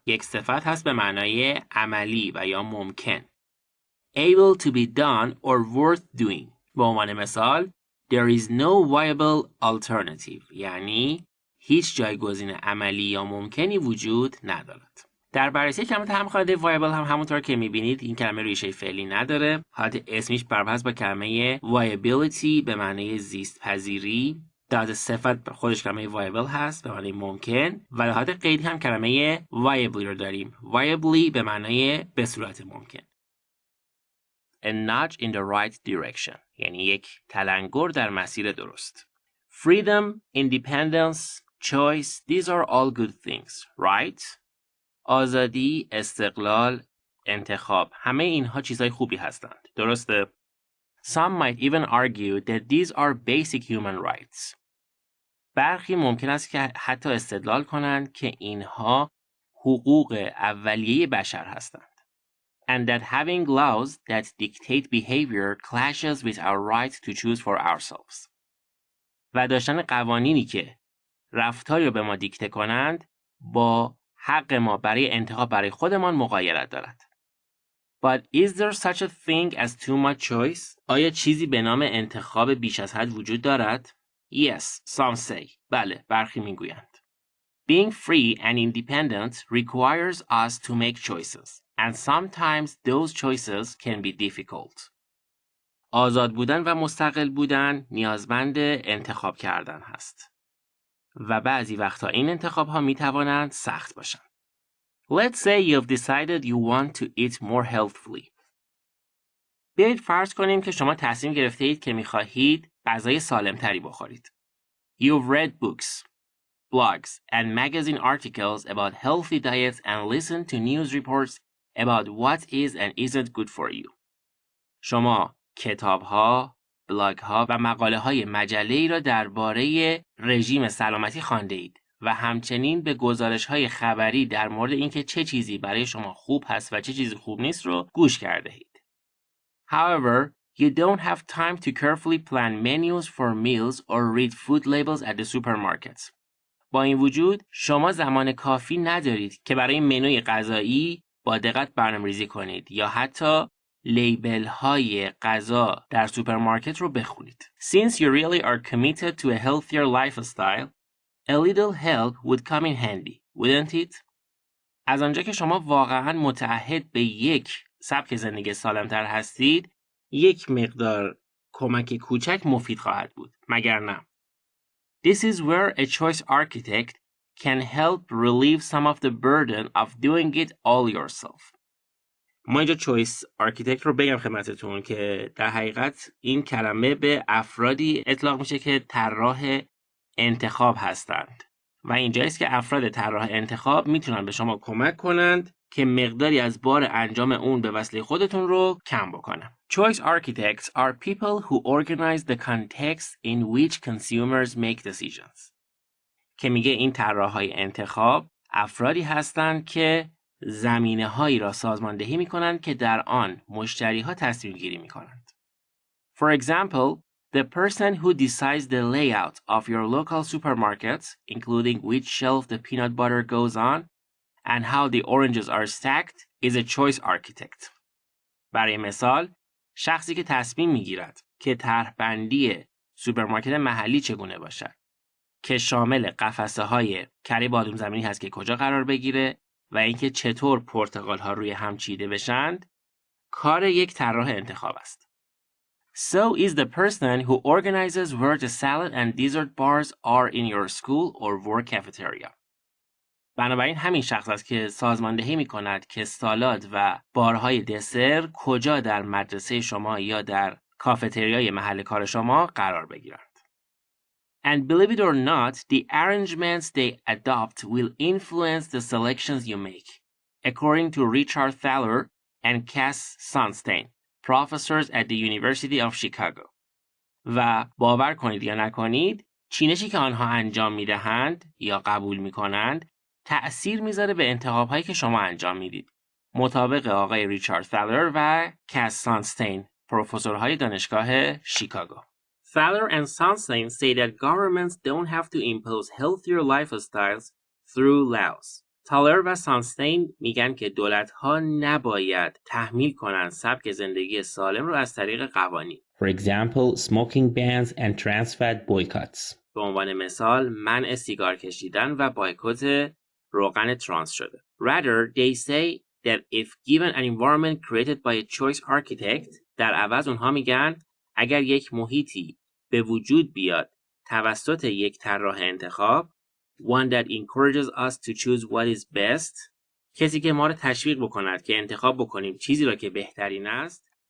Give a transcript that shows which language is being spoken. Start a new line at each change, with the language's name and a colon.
Persian: یک صفت هست به معنای عملی و یا ممکن.
English: Able to be done or worth doing.
Persian: به عنوان مثال
English: There is no viable alternative.
Persian: یعنی هیچ جایگزین عملی یا ممکنی وجود ندارد. در بررسی کلمات همخواننده viable هم همونطور که میبینید این کلمه ریشه فعلی نداره. حالت اسمیش برابر هست با کلمه viability به معنی زیست پذیری. در حالت صفت خودش کلمه viable هست به معنی ممکن و در حالت قیدی هم کلمه viably رو داریم. viably به معنی به صورت ممکن.
English: A nudge in the right direction.
Persian: یعنی یک تلنگر در مسیر درست.
English: Freedom, independence, choice, these are all good things, right?
Persian: آزادی، استقلال، انتخاب، همه اینها چیزهای خوبی هستند. درسته؟
English: Some might even argue that these are basic human rights.
Persian: برخی ممکن است که حتی استدلال کنند که اینها حقوق اولیه بشر هستند.
English: And that having laws that dictate behavior clashes with our right to choose for ourselves.
Persian: و dاشتن قوانینی که رفتاری رو به ما دیکته کنند با حق ما برای انتخاب برای خودمان مغایرت دارد.
English: But is there such a thing as too much choice?
Persian: آیا چیزی به نام انتخاب بیش از حد وجود دارد؟
English: Yes, some say.
Persian: بله، برخی میگویند.
English: Being free and independent requires us to make choices. And sometimes those choices can be difficult.
Persian: آزاد بودن و مستقل بودن نیازمند انتخاب کردن هست. و بعضی وقتا این انتخاب ها می توانند سخت باشند.
English: Let's say you've decided you want to eat more healthfully.
Persian: بیایید فرض کنیم که شما تصمیم گرفته اید که می خواهید غذای سالم تری بخورید.
English: You've read books, blogs, and magazine articles about healthy diets and listened to news reports about what is and isn't good for you.
Persian: شما کتاب‌ها، بلاگ‌ها و مقاله‌های مجله‌ای را درباره رژیم سلامتی خوانده اید و همچنین به گزارش‌های خبری در مورد اینکه چه چیزی برای شما خوب هست و چه چیزی خوب نیست رو گوش کرده اید.
English: However, you don't have time to carefully plan menus for meals or read food labels at the supermarkets.
Persian: با این وجود شما زمان کافی ندارید که برای منوی غذایی با دقت برنامه‌ریزی کنید یا حتی لیبل های غذا در سوپرمارکت رو بخونید.
English: Since you really are committed to a healthier lifestyle, a little help would come in handy, wouldn't it?
Persian: از آنجا که شما واقعاً متعهد به یک سبک زندگی سالمتر هستید، یک مقدار کمک کوچک مفید خواهد بود، مگر نه؟
English: This is where a choice architect can help relieve some of the burden of doing it all yourself.
Persian: ما اینجا choice architect رو بگم خدمتتون که در حقیقت این کلمه به افرادی اطلاق میشه که طراح انتخاب هستند و اینجاست که افراد طراح انتخاب میتونن به شما کمک کنند که مقداری از بار انجام اون به وسیله خودتون رو کم بکنن.
English: Choice architects are people who organize the context in which consumers make decisions.
Persian: که میگه این طراحای انتخاب افرادی هستند که زمینه هایی را سازماندهی میکنند که در آن مشتری ها تصمیم گیری میکنند.
English: For example, the person who decides the layout of your local supermarkets, including which shelf the peanut butter goes on and how the oranges are stacked, is a choice architect.
Persian: برای مثال، شخصی که تصمیم میگیرد که طرح‌بندی سوپرمارکت محلی چگونه باشد، که شامل قفسه های کره بادوم زمینی هست که کجا قرار بگیره و اینکه چطور پرتقال ها روی هم چیده بشند، کار یک طراح انتخاب است.
English: So is the person who organizes where the salad and dessert bars are in your school or work cafeteria.
Persian: بنابراین همین شخص است که سازماندهی می کند که سالاد و بارهای دسر کجا در مدرسه شما یا در کافتریای محل کار شما قرار بگیرند.
English: And believe it or not, the arrangements they adopt will influence the selections you make, according to Richard Thaler and Cass Sunstein, professors at the University of Chicago.
Persian: و باور کنید یا نکنید، چینشی که آنها انجام میدهند یا قبول میکنند تأثیر میذاره به انتخاب‌هایی که شما انجام میدید. مطابق آقای ریچارد تالر و کاس سانستین، پروفسورهای دانشگاه شیکاگو.
English: Thaler and Sunstein say that governments don't have to impose healthier lifestyles through laws.
Persian: تالر و سانستین میگن که دولت‌ها نباید تحمیل کنند سبک زندگی سالم رو از طریق قوانین.
English: For example, smoking bans and trans fat boycotts.
Persian: به عنوان مثال، منع سیگار کشیدن و بایکوت روغن ترانس شده.
English: Rather, they say that if given an environment created by a choice architect,
Persian: در عوض اونها میگن اگر یک محیطی به وجود بیاد توسط یک طراح انتخاب،
English: one that encourages us to choose what is best،
Persian: کسی که ما رو تشویق بکند که انتخاب بکنیم چیزی را که بهترین است،